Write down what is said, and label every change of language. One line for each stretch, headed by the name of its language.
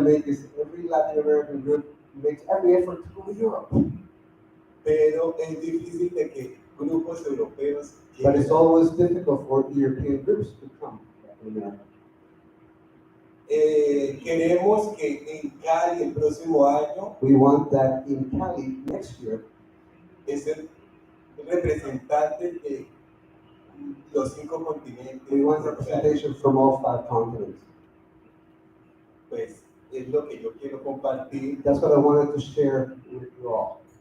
English: make is every Latin American group makes every effort to go to Europe.
Spanish: Pero es difícil de que grupos europeos
English: But it's always difficult for European groups to come to America.
Spanish: Queremos que en Cali el próximo año
English: We want that in Cali next year,
Spanish: ser representantes de los 5 continentes.
English: we want representation from all 5 continents.
Spanish: Pues es lo que yo quiero compartir.
English: That's what I wanted to share with you all.